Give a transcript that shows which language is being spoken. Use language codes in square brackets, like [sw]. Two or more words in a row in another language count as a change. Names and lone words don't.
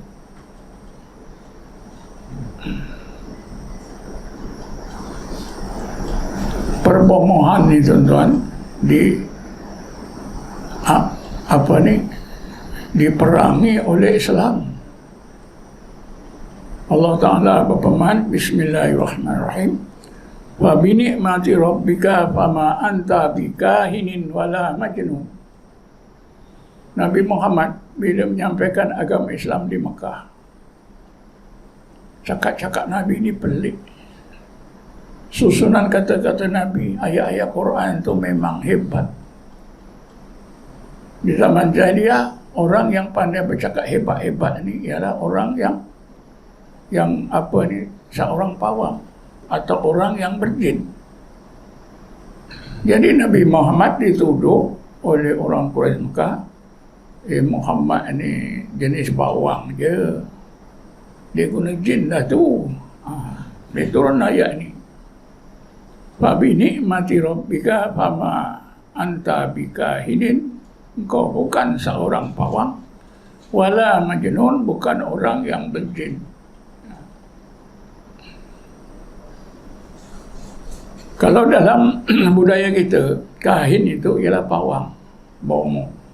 [ms] Perbomohan ni tuan-tuan diperangi oleh Islam. Allah Ta'ala berfirman, Bismillahirrahmanirrahim, [ar] وبنعمة ربك فما أنت بكاهن ولا مجنون. [ms] Nabi Muhammad bila menyampaikan agama Islam di Mekah, cakap-cakap Nabi ini pelik. Susunan kata-kata Nabi, ayat-ayat Quran itu memang hebat. Di zaman jahiliyah, orang yang pandai bercakap hebat-hebat ini ialah orang yang seorang pawang atau orang yang berjin. Jadi Nabi Muhammad dituduh oleh orang Quraisy Mekah, Muhammad ni jenis bawang je, dia guna jin dah tu. Dia turun ayat ni, [ar] فبنعمة ربك فما أنت بكاهن, [ms] engkau bukan seorang pawang, [ar] ولا مجنون, [ms] bukan orang yang berjin. Kalau dalam budaya kita, kahin itu ialah pawang, bomo.